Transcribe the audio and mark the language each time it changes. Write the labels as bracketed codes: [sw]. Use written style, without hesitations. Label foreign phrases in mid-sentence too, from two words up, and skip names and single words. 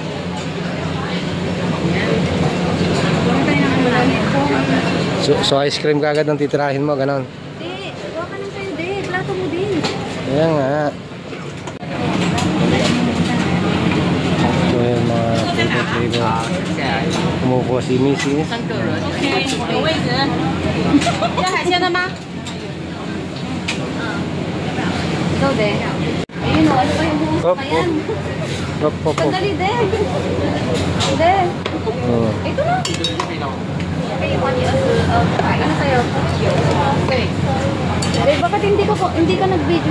[tl] So ice cream kagad ang titirahin mo, ganon. Hindi, huwag ka lang sa'yo din. Plato mo din. Ayan nga. So ayan mga flavor. Kumukuha si Missy. [zh] Okay, 有位置。要海鲜的吗？ [tl] Ikaw din. Ayun o, ano pa yung buhos pa yan? Sandali din. Hindi. Ito na. Ano sa'yo? Eh, bakit hindi ka nag-video?